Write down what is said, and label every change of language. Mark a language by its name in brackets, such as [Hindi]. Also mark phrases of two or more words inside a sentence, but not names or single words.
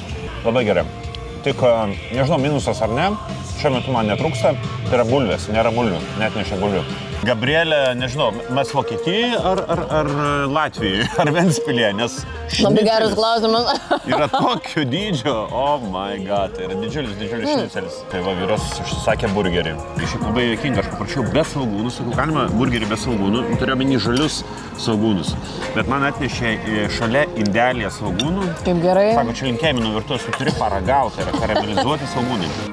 [Lithuanian] Labai gerai. Tik, nežinau, minusas ar ne, šiuo metu man netrūksta, tai yra bulvės, nėra bulvių, net nešia bulvių. Gabrielė, nežinau, mes Vokietijoje ar Latvijoje, ar Ventspilyje, nes Labai geras klausimas. yra tokio dydžio, [English] oh my god, [Lithuanian] tai yra didžiulis šnicelis. Tai va, vyras užsisakė burgerį. Šiaip labai juokinga, aš paprašiau be svogūnų, sakau, galima burgerį be svogūnų, turėjau omeny žalius svogūnus. Bet man atnešė šalia indelėje svogūnų. Kaip gerai. Sako, čia linkėjimino virtuvės, tu turi paragauti, tai yra karamelizuoti svogūnai.